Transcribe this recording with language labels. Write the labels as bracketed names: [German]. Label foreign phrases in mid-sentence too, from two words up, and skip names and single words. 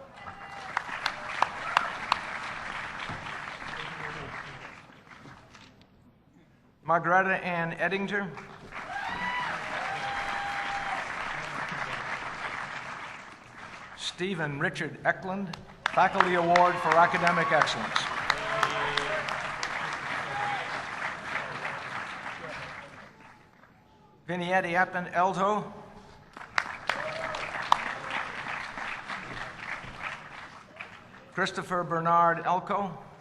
[English] Margareta Ann Eddinger. Stephen Richard Eklund, Faculty Award for Academic Excellence. Vinietti Eppen Eldho. Christopher Bernard Elko.